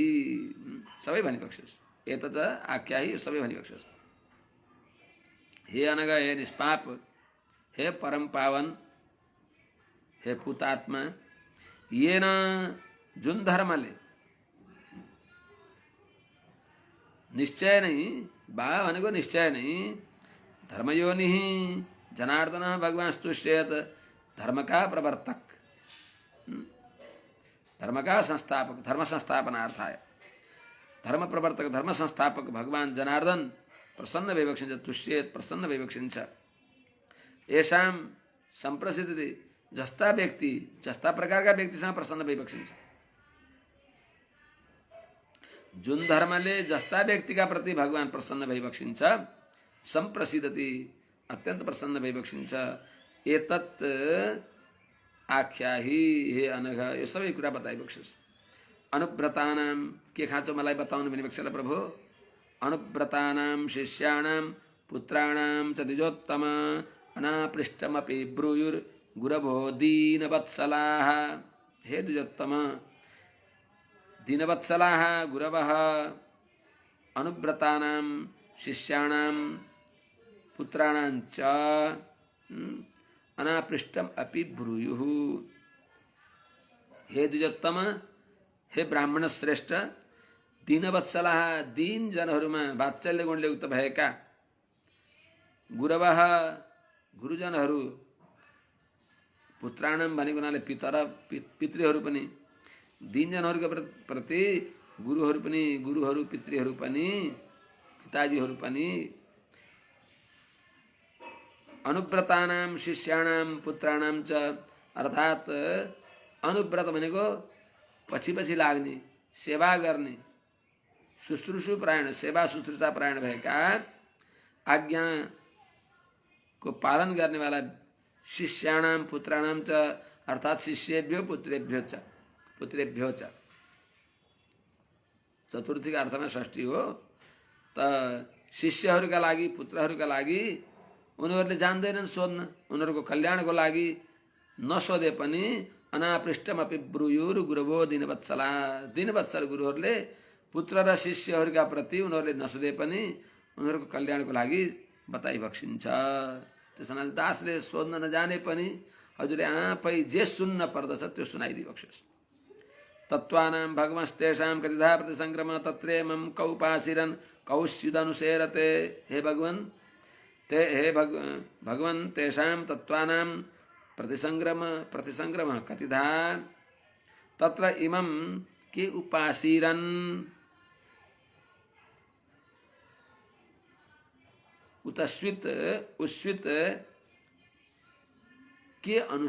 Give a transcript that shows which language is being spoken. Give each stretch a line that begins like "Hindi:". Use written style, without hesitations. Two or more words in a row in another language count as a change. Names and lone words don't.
Nepali: सबै भनिबक्सियोस्।
Sanskrit: एतच्च आख्याहि,
Nepali: सबै भनिबक्सियोस्। हे अनघ, हे निष्पाप, हे परम पावन, हे पुतात्मा, येन जुन धर्मले निश्चय नै, बा भनेको निश्चय नै,
Sanskrit: धर्मयोनिः जनार्दनः भगवांस्तुष्येत्,
Nepali: धर्म का प्रवर्तक, धर्म का संस्थापक,
Sanskrit: धर्म संस्थापनार्थाय
Nepali: धर्म प्रवर्तक, धर्म संस्थापक भगवान जनार्दन प्रसन्न भइबक्सिन्छ। तुष्येत्, प्रसन्न भइबक्सिन्छ।
Sanskrit: येषां सम्प्रसिद्धि,
Nepali: जस्ता व्यक्ति, जस्ता प्रकारका व्यक्तिसँग प्रसन्न भइबक्सिन्छ। जुन धर्मले जस्ता व्यक्तिका प्रति भगवान प्रसन्न भइबक्सिन्छ, सम्प्रसिद्धति, अत्यन्त प्रसन्न भइबक्सिन्छ।
Sanskrit: एतत् आख्याहि, हे अनघ,
Nepali: यो सबै कुरा बताइबक्सियोस्। अनुव्रतानां, के खाँचो मलाई बताउनु भनिबक्छ ल प्रभु?
Sanskrit: अनुव्रतानां शिष्याणां पुत्राणां च द्विजोत्तम अनापृष्टमपि ब्रूयुर्गुरवो दीनवत्सलाः। हे द्विजोत्तम, दीनवत्सलाः गुरवः अनुव्रतानां शिष्याणां पुत्राणां च अनापृष्टम अपि ब्रूयुः।
Nepali: हे द्विजोत्तम, हे ब्राह्मण श्रेष्ठ, दीनवत्सलाः, दीन जनहरूमा वात्सल्य गुणले युक्त भएका गुरवः, गुरुजनहरू, पुत्राणम भनेको हुनाले पितृहरू पनि, दीनजनहरूका प्रति गुरुहरू पनि, गुरुहरू पितृहरू पनि, पिताजीहरू पनि,
Sanskrit: अनुव्रतानां शिष्याणां पुत्राणां च,
Nepali: अर्थात् अनुव्रत भनेको पछि पछि लाग्ने, सेवा गर्ने, शुश्रूषु परायण, सेवा शुश्रूषा परायण भएका, आज्ञा को पालन गर्ने वाला
Sanskrit: शिष्याणां पुत्राणां च,
Nepali: अर्थात्
Sanskrit: शिष्येभ्यो पुत्रेभ्यो च।
Nepali: चतुर्थी का अर्थमा षष्ठी हो। त शिष्यहरूका लागि, पुत्रहरूका लागि उनीहरूले जान्दैनन् सोध्न, उनीहरूको कल्याणको लागि नसोधे पनि
Sanskrit: अनापृष्टमपि ब्रूयुर् गुरवो दीनवत्सला,
Nepali: दीनवत्सल गुरुहरूले पुत्र र शिष्यहरूका प्रति उनीहरूले नसोधे पनि उनीहरूको कल्याणको लागि बताइबक्सिन्छ। त्यसो हुनाले दासले सोध्न नजाने पनि हजुरले आफै जे सुन्न पर्दछ त्यो सुनाइदिबक्सियोस्।
Sanskrit: तत्त्वानां भगवंस्तेषां कतिधा प्रतिसंक्रम तत्रेमं कौपासिरन् कौश्चिदनुसेरते। हे भगवन्, भगवन् तेषां तत्त्वानां प्रतिसंक्रम कतिधा तत्र इमं के उपासीरन्, उतस्वित उस्वित के